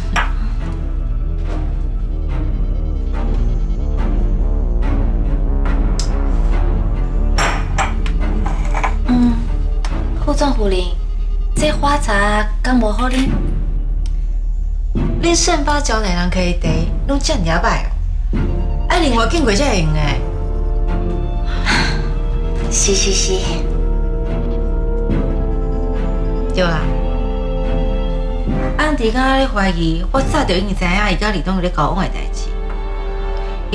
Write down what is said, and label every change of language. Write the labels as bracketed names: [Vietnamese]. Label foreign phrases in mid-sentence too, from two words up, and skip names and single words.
[Min Nan Chinese] 胡总胡玲，这花茶敢无好啉？恁盛发招待人客的茶，拢遮尔歹哦。爱另外敬过才会用诶。是。对啦。安迪刚刚咧怀疑，我早就已经知影伊甲李东有咧交往诶代志。